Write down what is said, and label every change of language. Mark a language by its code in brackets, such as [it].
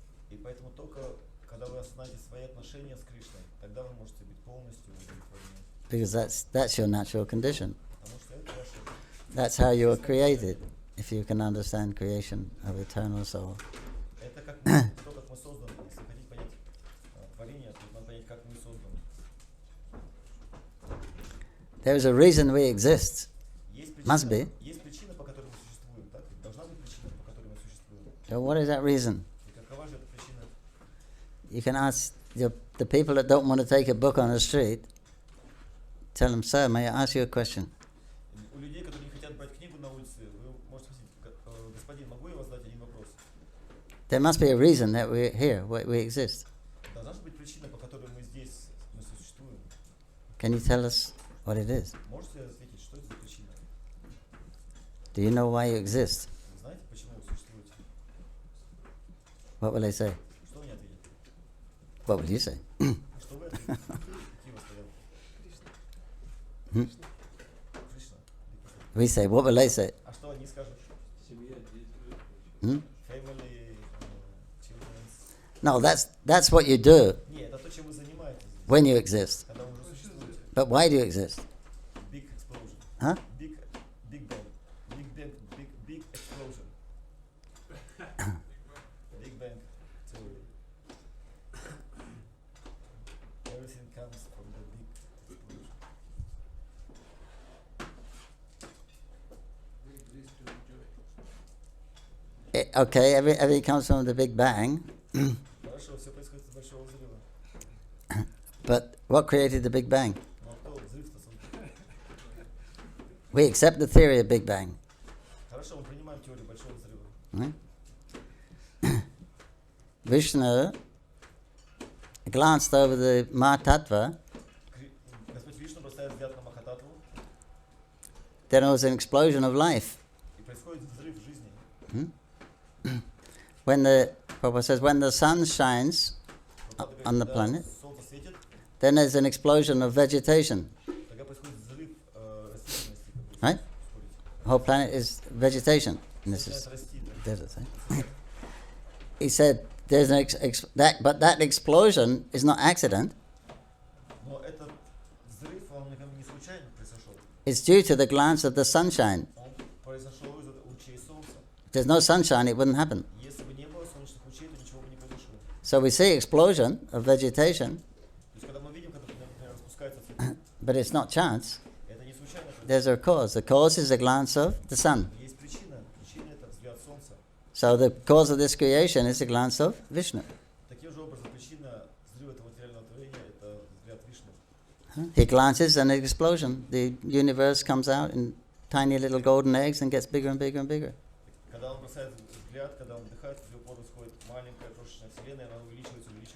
[ru] И поэтому только когда вы осознаете свои отношения с Кришной, тогда вы можете быть полностью удовлетворены. [en] Because that's your natural condition. [ru] Потому что это ваше. [en] That's how you were created. If you can understand creation of eternal soul. [ru] Это как мы созданы. Если хотите понять творение, то надо понять, как мы созданы. [en] There is a reason we exist. Must be. [ru] Есть причина, по которой мы существуем, так? Должна быть причина, по которой мы существуем. [en] So what is that reason? [ru] И какова же эта причина? [en] You can ask the people that don't want to take a book on the street. Tell them, sir, may I ask you a question? [ru] У людей, которые не хотят брать книгу на улице, вы можете спросить, господин, могу я вас задать один вопрос? [en] There must be a reason that we're here, we exist. [ru] Должна же быть причина, по которой мы здесь, мы существуем. [en] Can you tell us what it is? [ru] Можете ответить, что это за причина? [en] Do you know why you exist? [ru] Вы знаете, почему вы существуете? [en] What will they say? [ru] Что они ответят? [en] What will you say? [ru] Что вы ответите? Какие у вас варианты? Кришна. [en] We say, what will they say? [ru] А что они скажут? Семья, дети. [en] Family, children. No, that's what you do [ru] Нет, это то, чем вы занимаетесь здесь, [en] when you exist. [ru] когда вы уже существуете. [en] But why do you exist? Big explosion. Huh? Big bang. Big explosion. Big bang theory. Everything comes from the big explosion. Okay, everything comes from the Big Bang. [ru] Хорошо, все происходит из большого взрыва. [en] But what created the Big Bang? [ru] Но кто взрыв-то создал? [en] We accept the theory of Big Bang. [ru] Хорошо, мы принимаем теорию большого взрыва. [en] Right? Vishnu glanced over the Mahatattva. [ru] Господь Вишну бросает взгляд на Махататтву, [en] Then there was an explosion of life. [ru] и происходит взрыв жизни. [en] When the Prabhupada says, when the sun shines on the [ru] Когда [en] planet, [ru] солнце светит, [en] then there's an explosion of vegetation. [ru] тогда происходит взрыв растительности. [en] Right? The whole planet is vegetation. And this is [ru] Начинает расти. [en] desert. Right? He said, there's an but that explosion is not accident. [ru] Но этот взрыв, он не случайно произошел. [en] It's due to the glance of the sunshine. [ru] Он произошел из лучей солнца. [en] If there's no sunshine, it wouldn't happen. [ru] Если бы не было солнечных лучей, то ничего бы не произошло. [en] So we see explosion of vegetation, [ru] То есть, когда мы видим, когда, например, распускается цветок, [en] but it's not chance. [ru] это не случайно происходит. [en] There's a cause. The cause is the glance of the sun. [ru] Есть причина. Причина — это взгляд солнца. [en] So the cause of this creation is the glance of Vishnu. [ru] Таким же образом, причина взрыва этого материального творения — это взгляд Вишну. [en] He glances and an explosion. The universe comes out in tiny little golden eggs and gets bigger and bigger and bigger. [ru] Когда он бросает взгляд, когда он вдыхает, из его происходит маленькая крошечная вселенная, она увеличивается.